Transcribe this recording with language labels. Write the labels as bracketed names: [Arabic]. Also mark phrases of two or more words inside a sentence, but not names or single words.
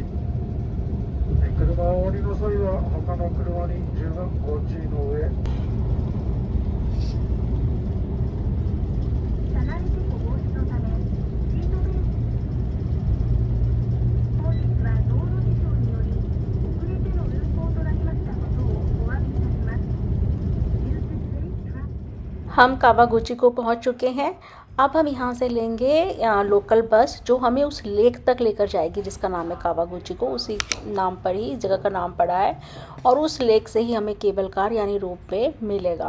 [Japanese] 車を降りの際は他の車に十分ご注意の上。車内事故防止のためシートベルト。本日は道路事情により遅れての運行となりましたことをお詫びいたします。 [Hindi] हम कावागुची को पहुंच चुके हैं। अब हम यहाँ से लेंगे [English] local bus [Hindi] जो हमें उस लेक तक लेकर जाएगी जिसका नाम है कावागुची को, उसी नाम पर ही जगह का नाम पड़ा है। और उस लेक से ही हमें [English] cable car [Hindi] यानी [English] rope way [Hindi] मिलेगा।